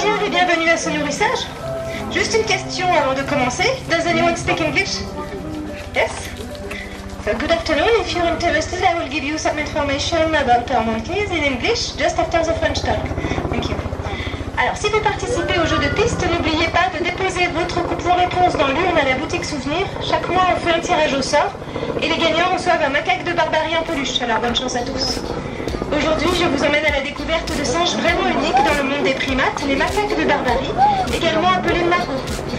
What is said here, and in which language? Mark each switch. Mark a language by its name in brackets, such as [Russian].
[French] bienvenue à ce nourrissage. Juste une question avant de commencer. [English] Does anyone speak English? Yes? So good afternoon. If you're interested, I will give you some information about our monkeys in English just after the French talk. Thank you. [French] Alors, si vous participez au jeu de piste, n'oubliez pas de déposer votre concours-réponse dans l'urne à la boutique souvenir. Chaque mois, on fait un tirage au sort et les gagnants reçoivent un macaque de barbarie en peluche. Alors, bonne chance à tous. Aujourd'hui, je vous emmène à la découverte de singes vraiment uniques dans le monde des primates, les macaques de barbarie, également appelés magos.